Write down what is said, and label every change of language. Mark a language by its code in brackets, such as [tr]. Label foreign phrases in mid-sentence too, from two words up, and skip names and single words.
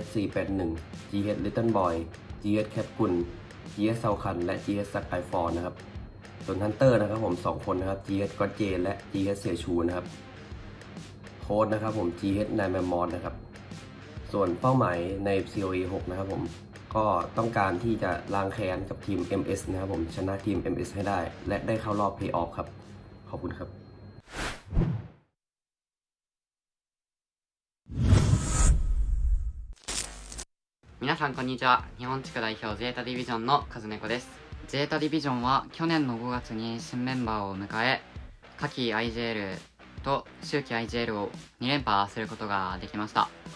[th] 481 GH Little Boy GH แคทกุล GH เซาคันและ GH สักไอฟอร์นะครับส่วนฮันเตอร์นะครับผม2คนนะครับ GH ก็เจและ GH เสียชูนะครับโค้ดนะครับผม GH นายแมมมอสนะครับส่วนเป้าหมายใน COA 6 นะครับผมก็ต้องการที่จะล้างแค้นกับทีม MS นะครับผมชนะทีม MS ให้ได้และได้เข้ารอบเพลย์ออฟครับขอบคุณครับ [ja] 皆さんこんにちは。日本地区代表ゼータディビジョンのカズネコです。ゼータディビジョンは去年の5月に新メンバーを迎え、夏季 IJL と秋季 IJL を2連覇することができました。